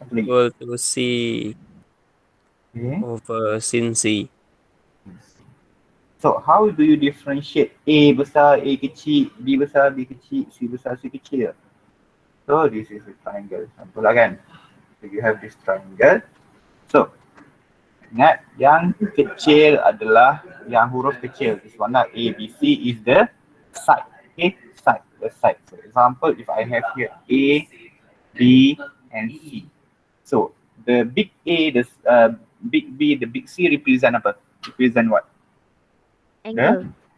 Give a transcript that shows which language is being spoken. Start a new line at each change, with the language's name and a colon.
English: equal to C over sin C. So how do you differentiate
Malay: A besar, A kecil, B besar, B kecil, C besar, C kecil?
English: So this is a triangle.
Malay: Contoh lah kan.
English: So you have this triangle.
Malay: So ingat yang kecil adalah yang huruf kecil.
English: This one lah, A, B, C is the side. Okay, side, the side. For example, if I have here A, B, and C. So the big A, the big B, the big C represent
Malay: apa?
English: Represent what? Angle.